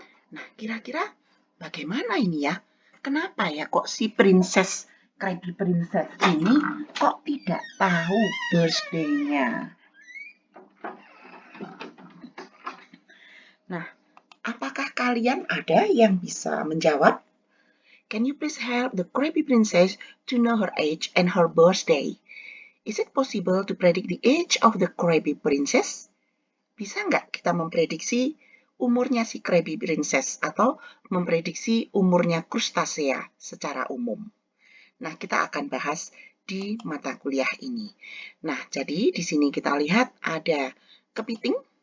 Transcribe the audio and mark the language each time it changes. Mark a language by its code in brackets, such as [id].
[id] Nah, kira-kira bagaimana ini ya? Kenapa ya kok si Krabby Princess ini kok tidak tahu birthday-nya? Nah, apakah kalian ada yang bisa menjawab? [en] Can you please help the Krabby Princess to know her age and her birthday? Is it possible to predict the age of the Krabby Princess? [id] Bisa nggak kita memprediksi umurnya si Krabby Princess atau memprediksi umurnya krustasea secara umum? Nah, kita akan bahas di mata kuliah ini. Nah, jadi di sini kita lihat ada kepiting.